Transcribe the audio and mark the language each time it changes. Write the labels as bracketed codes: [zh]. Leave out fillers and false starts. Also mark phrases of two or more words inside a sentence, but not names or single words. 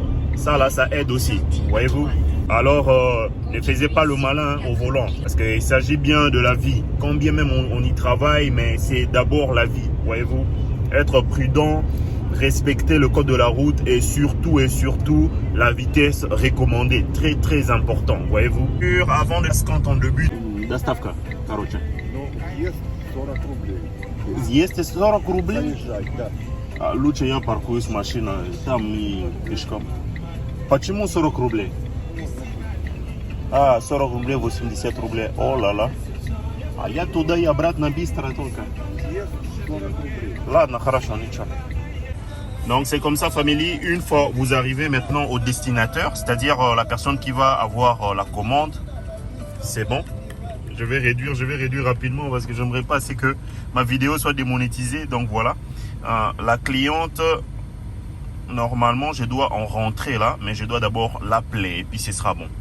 [fr] Ça là, ça aide aussi, voyez-vous. Alors, ne faisez pas le malin au volant, parce qu'il s'agit bien de la vie. Quand bien même on y travaille, mais c'est d'abord la vie, voyez-vous. Être prudent, respecter le code de la route, et surtout la vitesse recommandée. Très important, voyez-vous. Avant de quand on débute, [ru] доставка, короче. Есть 40 рублей. Есть 40 рублей? Заезжай, да. Лучше я паркуюсь машина, там и пешком. Почему 40 рублей? 40 рублей, 80 рублей. [fr] Oh là là. [ru] А я туда и обратно быстро только. Есть 40 рублей. Ладно, хорошо, ничего. [fr] Donc c'est comme ça, famille. Une fois vous arrivez maintenant au destinateur, c'est-à-dire la personne qui va avoir la commande, c'est bon. Je vais réduire rapidement parce que j'aimerais pas c'est que ma vidéo soit démonétisée. Donc voilà, la cliente, normalement je dois en rentrer là, mais je dois d'abord l'appeler et puis ce sera bon.